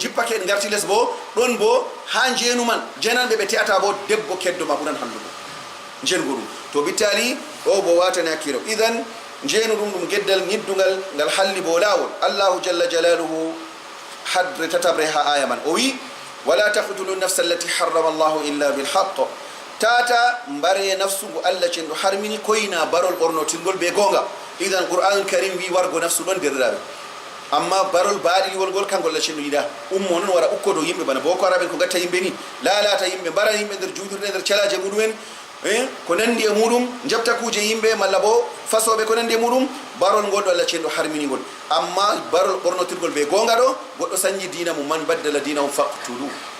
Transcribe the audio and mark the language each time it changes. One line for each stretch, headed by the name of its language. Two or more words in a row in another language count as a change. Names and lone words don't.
Fula: jippake en garti less bo ɗon bo ha jeenu man jenanɓe ɓe te'ata bo debbo keddo ma ɓuran hallugo jengo ɗum to bittali ɗo bo watani hakkilo idan jeenu ɗum ɗum geddal ñiddugal ngal halli bo lawol
Arabic: الله جل جلاله
Fula: hadre tatabre ha aya man o wi
Arabic: ولا تقتلوا النفس التي حرم الله إلا بالحق
Fula: tata mbare nafsugo allah cenɗo harmini koyna barol ɓornotirgol be gonga idan
Arabic: القرآن الكريم
Fula: wi wargo nafsu ɗon derɗaɓe amma barol baaɗiliwol ngol kangol allah cenɗo yiɗa ummo noon wara ukkodo yimɓe bana boko haraɓen ko gatta yimɓe ni lalata yimɓe mbara yimɓe nder juuɗirde nder calaje muɗumen ko nandi e muɗum jabta kuje yimɓe malla bo fasoɓe ko nandi e muɗum barol ngol ɗo allah cenɗo harminigol amma barol ɓornotirgol be gonga ɗo goɗɗo sañi dina mum man baddala dina mum faqtulu